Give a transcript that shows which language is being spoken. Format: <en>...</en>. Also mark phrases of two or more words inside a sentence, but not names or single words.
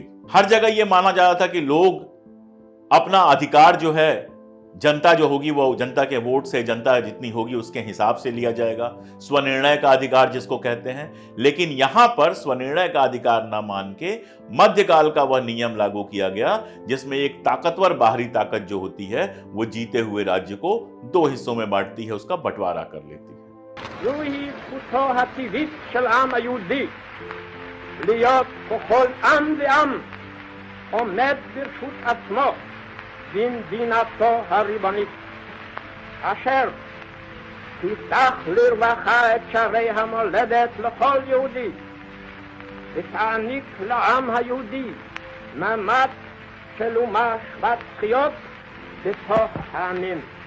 <hi>हर जगह यह माना जा रहा था कि लोग अपना अधिकार जो है, जनता जो होगी वो जनता के वोट से, जनता जितनी होगी उसके हिसाब से लिया जाएगा, स्वनिर्णय का अधिकार जिसको कहते हैं। लेकिन यहां पर स्वनिर्णय का अधिकार न मान के मध्यकाल का वह नियम लागू किया गया जिसमें एक ताकतवर बाहरी ताकत जो होती है वो जीते हुए राज्य को दो हिस्सों में बांटती है, उसका बंटवारा कर लेती है।</hi> <he>זוהי זכותו הטבעית של העם היהודי להיות בכל עם ועם עומד ברשות עצמו במדינתו הריבונית, אשר תפתח לרווחה את שערי המולדת לכל יהודי ותעניק לעם היהודי מעמד של אומה שוות זכויות בתוך העמים.</he>